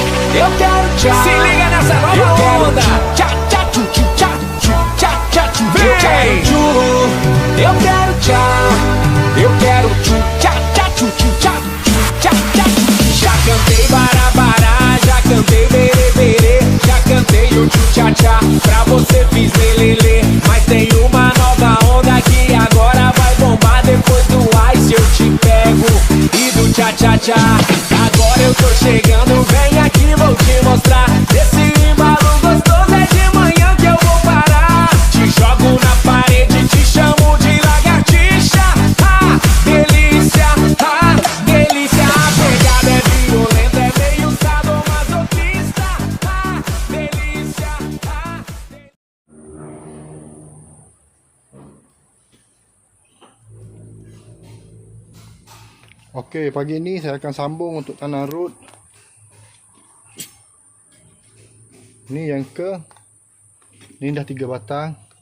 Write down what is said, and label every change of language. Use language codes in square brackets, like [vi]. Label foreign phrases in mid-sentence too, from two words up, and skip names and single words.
[pt] Eu quero tchá. Se liga nessa nova onda. Tchá, tchá, tchu, tchu, tchá, tchu, tchá, tchá, tchu. Eu quero tchu. Eu quero tchá. Eu quero tchu, tchá, tchá, tchu, tchu, tchá, tchu, tchá, tchá, tchu. Já cantei barabará, já cantei berê, já cantei o tchu, tchá, tchá. Pra você fiz lelê. Mas tem uma nova onda que agora vai bombar. Depois do ice eu te pego e do tchá, tchá, tchá. Agora eu tô chegando, vem aqui, vou te mostrar. Esse embalo gostoso é de manhã que eu vou parar. Te jogo na parede, te chamo de lagartixa. Ah, delícia, ah, delícia. A pegada é violenta, é meio sadomasoquista. Ah, delícia, ah, [ms] Okey, pagi ni saya akan sambung untuk tanah root. Ni yang ni dah 3 batang.